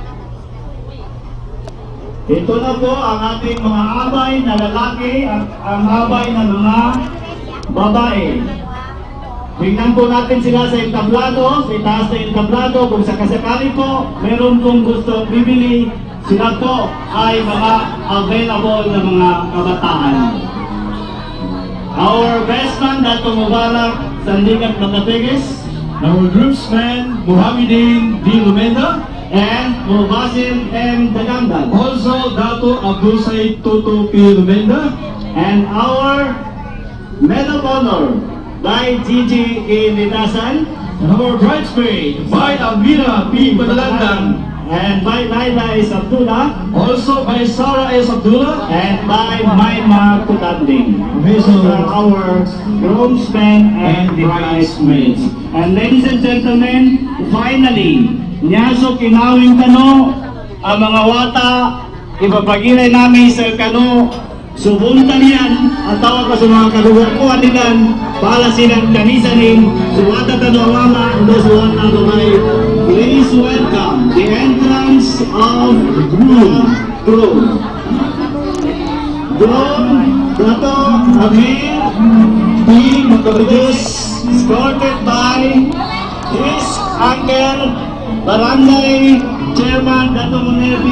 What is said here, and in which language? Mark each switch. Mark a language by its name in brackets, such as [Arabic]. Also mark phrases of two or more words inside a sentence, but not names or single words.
[Filipino] Ito na po ang ating mga abay na lalaki at ang abay na mga babae. Tingnan po natin sila sa entablado, sa itaas na entablado. Kung sakasakali po, meron pong gusto bibili, sila po ay mga available na mga kabataan. [English] Our best man, Dato Mubarak Sandigat Matapeges, Our groomsman, Muhammadin D. Lumenda. and Mubasir M. Dagandal. Also, Dato Abdul Said Toto P. Lumenda. And our Medal of Honor by Gigi A. Nitasan And our bridesmaid, by Amira P. Madalandang. and by Laila S. Abdullah Also by Sarah S. Abdullah. and by Maima Kutanding. Okay, so These are our groomsmen and the bridesmaids. And ladies and gentlemen, finally, [Maranao] nyaso kinawing kano, ang mga wata, ipapagilay namin sa kano, subuntan yan, at tawag ko sa mga kalugarkuhan nilan, para silang kanisanin, suwata tano mama, ando suwata tunay. [English] Please welcome the entrance of groom. Dato Amir P. Makapigis, escorted by his uncle, Barangay Chairman Dato Munir P.